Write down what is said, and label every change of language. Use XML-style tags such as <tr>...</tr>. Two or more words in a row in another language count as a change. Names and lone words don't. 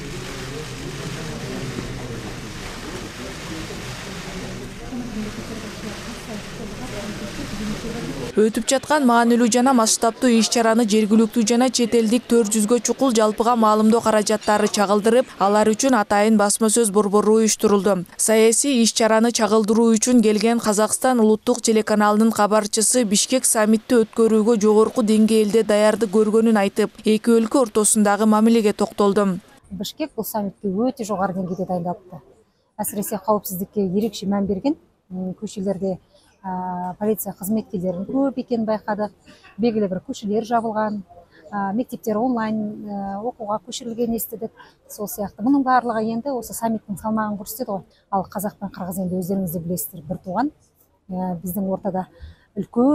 <ky>Өтүп жаткан маанилүү жана масштабтуу иш-чараны жергиликтүү жана чет элдик 400гө чукул жалпыга маалымдоо каражаттары чагылдырып, алар үчүн атайын басма сөз борбору уюштурулду. Саясий иш-чараны чагылдыруу үчүн келген Казакстан улуттук телеканалынын кабарчысы Бишкек саммитти өткөрүүгө жогорку деңгээлде даярдык көргөнүн айтып, эки өлкө ортосундагы мамилеге токтолду. Бишкек бул саммитке өтө жогору деңгээлде дайындалыпты.</ky> <kk>Әсіресе қауіпсіздікке ерекше мән берген. Көшелерде полиция қызметкерлерінің көп екенін байқадық. Белгілі бір көшелер жабылған, мектептер онлайн оқуға көшірілген естідік. Сол сияқты мұның барлығы енді осы саммиттің салмағын көрсетеді ғой. Ал қазақ пен қырғыз енді өздеріңіз де білесіздер, бір туған. Біздің ортада үлкен қандай да бір проблема жоқ. Енді шекарадағы кейбір кикілжіңдер, кикілжіңдер,</kk> <ky>ошол жерде кичине кичине эле кырсыктар болушу мүмкүн. Бирок ошол жерде бир эле ошол кыргыз менен кыргыз арасындагы ошол кикилжиңдердин себеби ошол. Ошондой эле</ky>